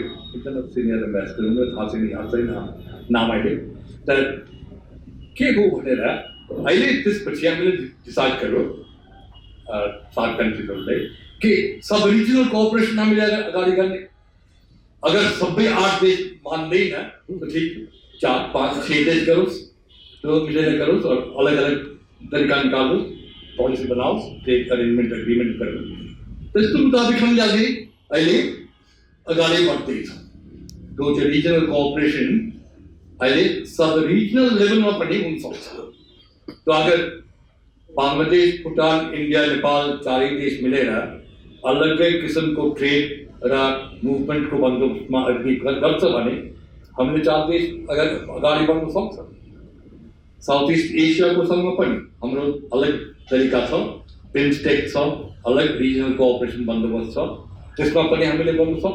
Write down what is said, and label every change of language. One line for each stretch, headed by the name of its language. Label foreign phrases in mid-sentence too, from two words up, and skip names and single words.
Nepali: एकजना सिनियर एम्बेसडर हुनुहुन्छ, थाहा छैन, याद छैन नाम अहिले। तर के हो भनेर अहिले त्यसपछि हामीले डिसाइड गर्यो सार्क कन्ट्रिजहरूले कि
English: sub regional cooperation
Nepali: हामीले अगाडि गर्ने। अगर सबै 8 देश मान्दैन तो ठीक 4, 5, 6 देश करोस्, तो मिलेर करोस् और अलग अलग तरिका निकालोस्, पोलिसी बनाओस्,
English: trade arrangement agreement
Nepali: गरोस्। त्यसको मुताबिक हामीले अहिले अगाडि बढ्दैछौँ। तो जो
English: regional cooperation
Nepali: अहिले
English: sub regional level-मा
Nepali: पनि हुन सक्छ।
Hindi: तो अगर बांग्लादेश,
Nepali: भुटान, इन्डिया, नेपाल 4 देश मिलेर अलग्गै किसिमको ट्रेड र मुभमेन्टको बन्दोबस्तमा अग्री गर्छ भने हामीले 4 देश अगर अगाडि बढ्न सक्छ। साउथ इस्ट एसियाको सँग पनि हाम्रो अलग तरिका छ, बिमस्टेक छ, अलग
English: regional cooperation
Nepali: बन्दोबस्त छ, त्यसमा पनि हामीले गर्न सक्छ।